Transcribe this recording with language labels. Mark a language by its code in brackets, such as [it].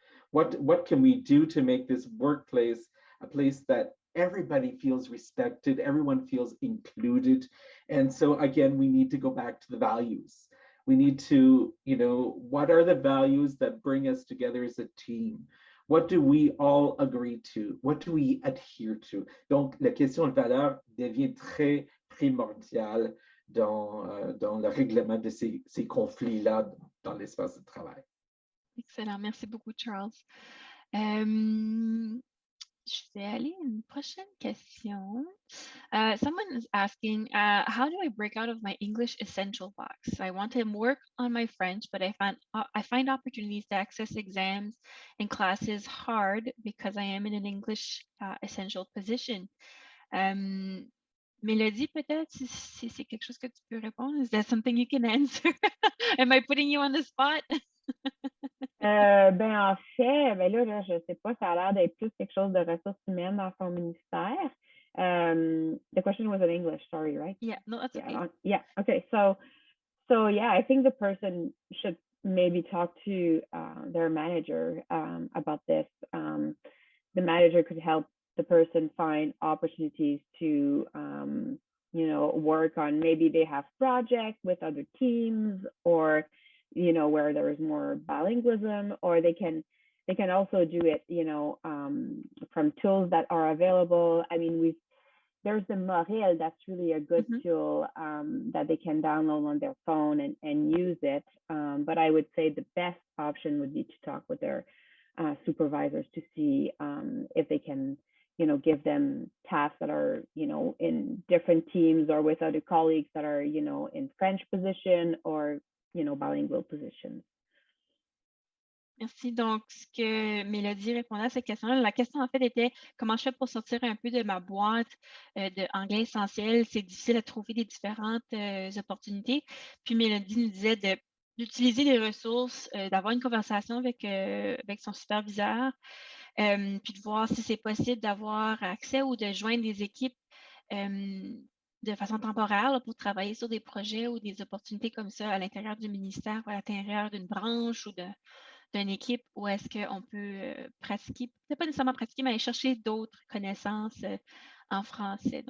[en] What can we do to make this workplace a place that everybody feels respected, everyone feels included? And so again, we need to go back to the values. We need to, what are the values that bring us together as a team? What do we all agree to? What do we adhere to? [fr] Donc, la question de valeur devient très primordiale dans le règlement de ces conflits-là dans l'espace de travail. Excellent. Merci beaucoup, Charles. Je vais aller à une prochaine question. [en] Someone is asking, how do I break out of my English essential box? I want to work on my French, but I find opportunities to access exams and classes hard because I am in an English essential position. [fr] Mélodie, peut-être, si c'est quelque chose que tu peux répondre, [en] is that something you can answer? Am I putting you on the spot? [fr] En fait, là, je sais pas, ça a l'air d'être plus quelque chose de ressources humaines dans son ministère. [en] The question was in English, sorry, right? Yeah, no, that's okay. Yeah, okay. So yeah, I think the person should maybe talk to their manager about this. the manager could help the person find opportunities to, you know, work on, maybe they have projects with other teams, or, you know, where there is more bilingualism, or they can also do it, you know, from tools that are available. I mean, there's the Morel, that's really a good tool that they can download on their phone and use it. But I would say the best option would be to talk with their supervisors to see if they can, you know, give them tasks that are, you know, in different teams or with other colleagues that are, you know, in French position or, you know, bilingual positions. [fr] Merci. Donc, ce que Mélodie répondait à cette question-là, la question en fait était comment je fais pour sortir un peu de ma boîte de anglais essentiel. C'est difficile à trouver des différentes opportunités. Puis Mélodie nous disait d'utiliser les ressources, d'avoir une conversation avec son superviseur, puis de voir si c'est possible d'avoir accès ou de joindre des équipes de façon temporaire là, pour travailler sur des projets ou des opportunités comme ça à l'intérieur du ministère ou à l'intérieur d'une branche ou d'une équipe où est-ce qu'on peut pratiquer, peut-être pas nécessairement pratiquer, mais aller chercher d'autres connaissances en français.